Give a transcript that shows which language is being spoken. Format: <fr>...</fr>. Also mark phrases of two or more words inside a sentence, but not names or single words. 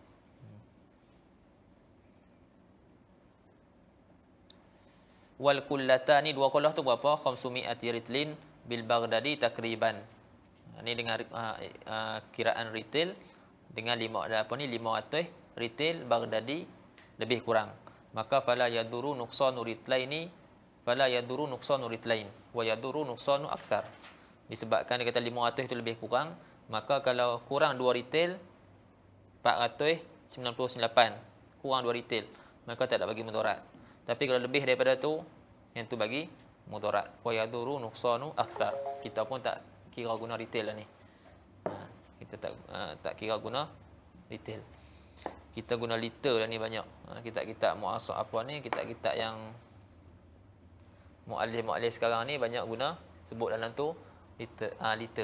<ar>والقلتان,</ar> <ms>dua kullah tu berapa? 500</ms> <ar>رطل بالبغدادي تقريبا.</ar> <ms>Ni dengan kiraan retail dengan 500 retail Baghdadi lebih kurang.</ms> <ar>Maka فلا يضر نقصان رطلين فلا يضر نقصان رطلين ويضر نقصان أكثر.</ar> <ms>Disebabkan dia kata 500 itu lebih kurang, maka kalau kurang 2 retail 499 kurang 2 retail, maka tak ada bagi mudarat. Tapi kalau lebih daripada tu, yang tu bagi mudarat.</ms> <ar>ويضر نقصان أكثر.</ar> <ms>Kita pun tak kira guna retail lah ni. Kita tak kira guna retail. Kita guna liter lah ni banyak. Kitab-kitab muasar apa ni, kitab-kitab yang muallif sekarang ni banyak guna sebut dalam tu liter.</ms>